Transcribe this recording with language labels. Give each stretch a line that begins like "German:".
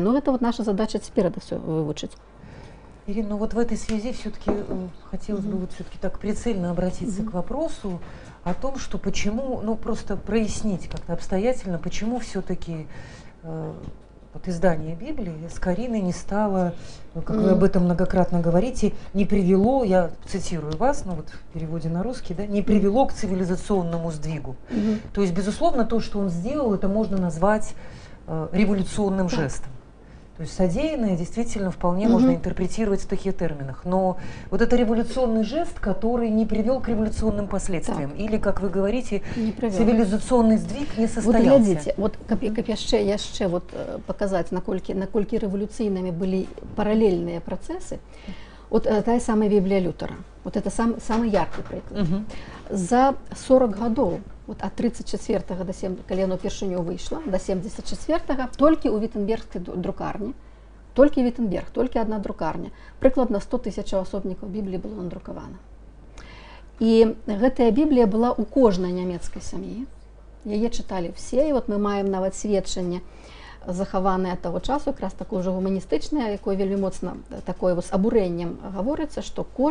Belarusian: Ну, гэта вот наша задача цяпер
Russian: это всё
Belarusian: вывучыць.
Russian: Ирина, ну вот в этой связи все-таки хотелось бы вот все-таки так прицельно обратиться к вопросу о том, что почему, ну просто прояснить как-то обстоятельно, почему все-таки вот издание Библии с Кариной не стало, как вы об этом многократно говорите, не привело, я цитирую вас, ну вот в переводе на русский, да, не привело к цивилизационному сдвигу. То есть, безусловно, то, что он сделал, это можно назвать революционным жестом. То есть содеянное действительно вполне можно интерпретировать в таких терминах. Но вот это революционный жест, который не привел к революционным последствиям. Так. Или, как вы говорите, цивилизационный сдвиг не состоялся. Вот глядите,
Belarusian: вот каб яшчэ вот показать, наколькі революційнымі былі параллельныя працэсы, вот тая самая Біблія Лютера.
Russian: Вот это самый яркий приклад.
Belarusian: За 40 гадоў,
Russian: вот от 34-го до 70,
Belarusian: калі яно першыню выйшла, до 74-го, толькі ў Віттенбергскай друкарні, толькі одна друкарня, прыкладна 100 000 асобнікаў Бібліі было надрукавана. І гэтая Біблія была ў кожнай нямецкай сям'і, яе чыталі все, і вот мы маем нават сведчанне захаванае таго часу, якраз такое ўжо гуманістычнае, якое вельмі моцна такое з абурэннем гаворыцца, што